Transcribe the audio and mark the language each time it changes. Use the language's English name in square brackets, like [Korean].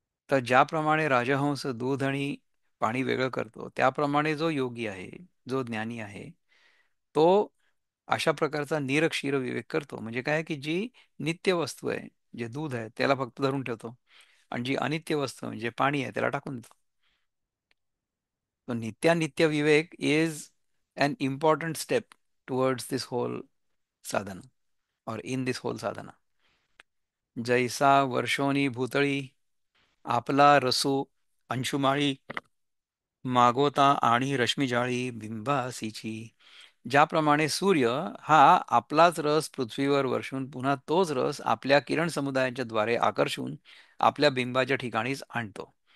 [Marathi] तर ज्याप्रमाणे राजहंस दूध आणि पाणी वेगळं करतो, त्याप्रमाणे जो योगी आहे, जो ज्ञानी आहे, तो अशा प्रकारचा निरक्षीर विवेक करतो. म्हणजे काय की जी नित्य वस्तू आहे, जे दूध आहे त्याला फक्त धरून ठेवतो, आणि जी अनित्य वस्तू म्हणजे पाणी आहे त्याला टाकून देतो. तो नित्यानित्य विवेक [English] Is an important step towards this whole sadhana or in this whole sadhana. [Marathi] जैसा वर्षोनी भूतळी आपला रसू अंशुमाळी मागोता आणि रश्मिजाळी बिंबासीची. ज्याप्रमाणे सूर्य हा आपलाच रस पृथ्वीवर वर्षून पुन्हा तोच रस आपल्या किरण समुदायाच्या द्वारे आकर्षून आपल्या बिंबाच्या ठिकाणीच आणतो.